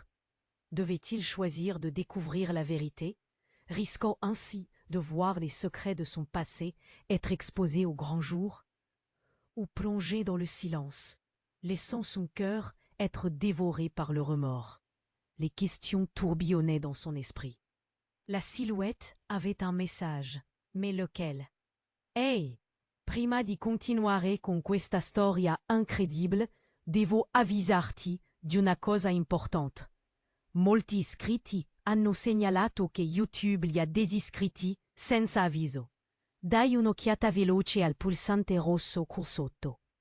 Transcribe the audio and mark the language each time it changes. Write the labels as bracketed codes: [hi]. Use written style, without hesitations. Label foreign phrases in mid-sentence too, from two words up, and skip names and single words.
[fr] Devait-il choisir de découvrir la vérité, risquant ainsi de voir les secrets de son passé être exposés au grand jour, ou plonger dans le silence, laissant son cœur être dévoré par le remords? Les questions tourbillonnaient dans son esprit. La silhouette avait un message, mais lequel? [it] « Hey, prima di continuare con questa storia incredibile, devo avvisarti di una cosa importante. Molti iscritti hanno segnalato che YouTube li ha disiscritti senza avviso. Dai un'occhiata veloce al pulsante rosso qui sotto.